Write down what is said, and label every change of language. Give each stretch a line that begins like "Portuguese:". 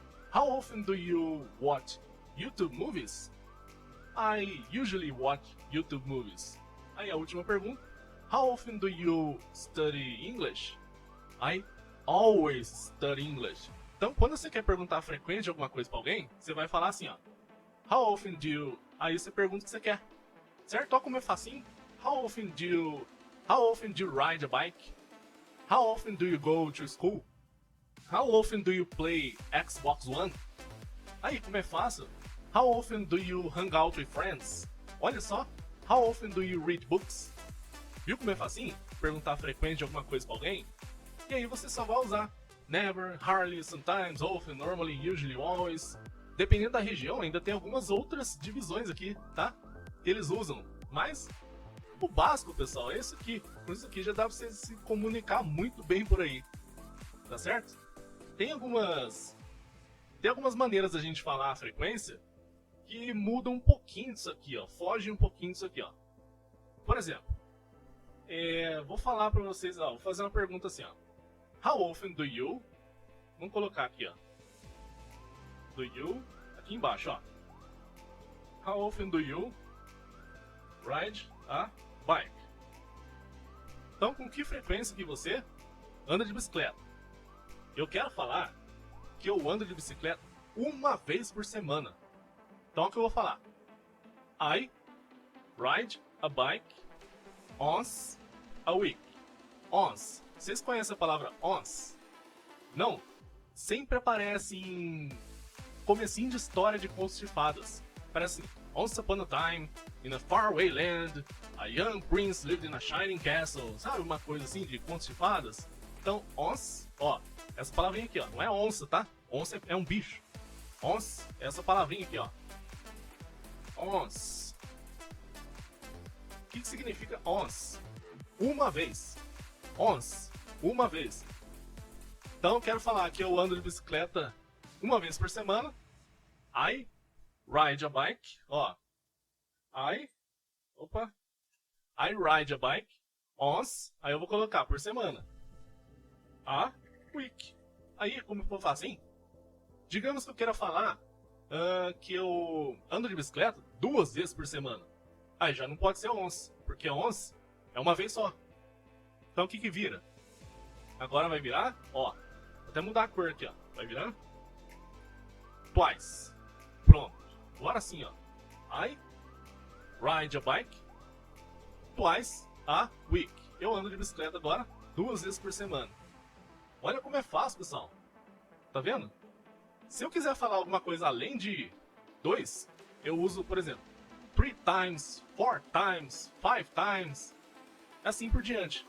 English: How often do you watch YouTube movies? I usually watch YouTube movies.
Portuguese: Aí a última pergunta.
English: How often do you study English? I always study English.
Portuguese: Então, quando você quer perguntar a frequência de alguma coisa para alguém, você vai falar assim, ó.
English: How often do you...
Portuguese: Aí você pergunta o que você quer. Certo? Olha como é facinho.
English: How often do you ride a bike? How often do you go to school? How often do you play Xbox One?
Portuguese: Aí, como é fácil.
English: How often do you hang out with friends?
Portuguese: Olha só.
English: How often do you read books?
Portuguese: Viu como é facinho? Perguntar a frequência de alguma coisa para alguém. E aí você só vai usar
English: never, hardly, sometimes, often, normally, usually, always.
Portuguese: Dependendo da região, ainda tem algumas outras divisões aqui, tá? Que eles usam. Mas o básico, pessoal, é isso aqui. Com isso aqui já dá pra você se comunicar muito bem por aí. Tá certo? Tem algumas maneiras da gente falar a frequência que mudam um pouquinho disso aqui, ó. Foge um pouquinho disso aqui, ó. Por exemplo, vou falar pra vocês, ó. Vou fazer uma pergunta assim, ó.
English: How often do you...
Portuguese: Vamos colocar aqui, ó.
English: Do you...
Portuguese: Aqui embaixo, ó.
English: How often do you ride a bike?
Portuguese: Então, com que frequência que você anda de bicicleta? Eu quero falar que eu ando de bicicleta uma vez por semana. Então, o que eu vou falar? I
English: ride a bike once a week. Once.
Portuguese: Vocês conhecem a palavra once? Não? Sempre aparece em comecinho de história de contos de fadas. Parece assim,
English: once upon a time, in a faraway land, a young prince lived in a shining castle.
Portuguese: Sabe uma coisa assim de contos de fadas? Então, once, ó, essa palavrinha aqui, ó, não é onça, tá? Onça é um bicho. Once, essa palavrinha aqui, ó. Once. O que significa once? Uma vez. Once. Uma vez. Então, quero falar que eu ando de bicicleta uma vez por semana.
English: I ride a bike. Ó. I ride a bike once.
Portuguese: Aí eu vou colocar por semana.
English: A week.
Portuguese: Aí, como eu faço assim? Digamos que eu queira falar que eu ando de bicicleta 2 vezes por semana. Aí já não pode ser once, porque once é uma vez só. Então o que vira? Agora vai virar, ó. Vou até mudar a cor aqui, ó. Vai virar twice. Pronto. Agora sim, ó.
English: I ride a bike twice a week.
Portuguese: Eu ando de bicicleta agora 2 vezes por semana. Olha como é fácil, pessoal. Tá vendo? Se eu quiser falar alguma coisa além de 2, eu uso, por exemplo,
English: 3 times, 4 times, 5 times,
Portuguese: assim por diante.